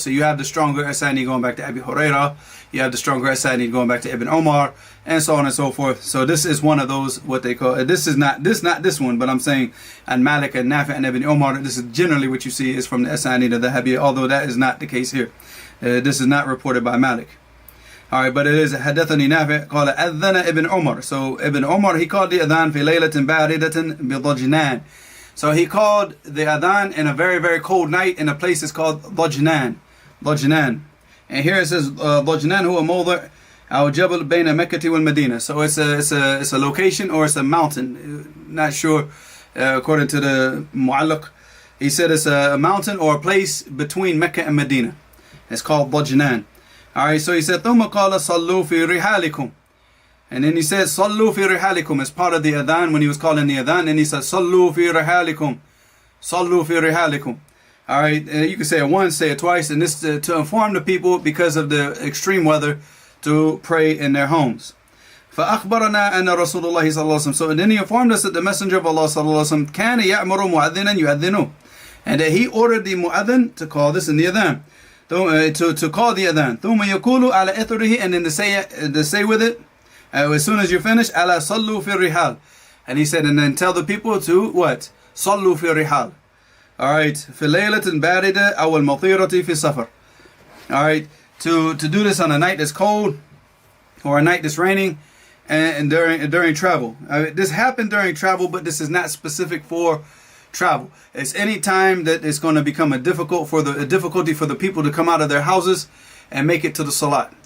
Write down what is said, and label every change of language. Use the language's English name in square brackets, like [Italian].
[English] So you have the stronger asanid going back to Abi Hurairah, you have the stronger asanid going back to Ibn Umar, and so on and so forth. So this is one of those, what they call, this is not this one, but I'm saying, and Malik and Nafi' and Ibn Umar, this is generally what you see is from the asanid of the Dhahabiyah, although that is not the case here. This is not reported by Malik. Alright, but it is [Arabic] حدثني نافع قال أذن ابن عمر. [English] So Ibn Umar, he called the adhan [Arabic] في ليلة باردة بضجنان. [English] So he called the adhan in a very, very cold night in a place that's called Dajnan. And here it says [Arabic] Dajnan huwa mawdi' أو جبل بين مكة والمدينة. [English] So it's a location, or it's a mountain. Not sure, according to the mu'allaq. He said it's a mountain or a place between Mecca and Medina. It's called Dajnan. Alright, so he said [Arabic] ثم قال صلوا في رحالكم. [English] And then he said [Arabic] صلوا في رحالكم [English] as part of the adhan when he was calling the adhan, and he said صلوا في رحالكم. [Arabic] صلوا في رحالكم. [English] Alright, you can say it once, say it twice, and this to inform the people because of the extreme weather to pray in their homes. [Arabic] فأخبرنا أن رسول الله صلى الله عليه وسلم. [English] So then he informed us that the Messenger of Allah [Arabic] صلى الله عليه وسلم كان يأمر مؤذنا يؤذنه, [English] and that he ordered the mu'adhan to call this in the adhan. To call the adhan. [Arabic] ثم يقول على إثره, [English] and then to say with it, as soon as you finish, [Arabic] ألا صلوا في الرحال. [English] And he said, and then tell the people to what? [Arabic] صلوا في الرحال. Alright, في ليلة باردة أو المطيرة في سفر. [English] Alright, to do this on a night that's cold, or a night that's raining, and during travel. This happened during travel, but this is not specific for travel. It's any time that it's going to become a difficulty for the people to come out of their houses and make it to the salat.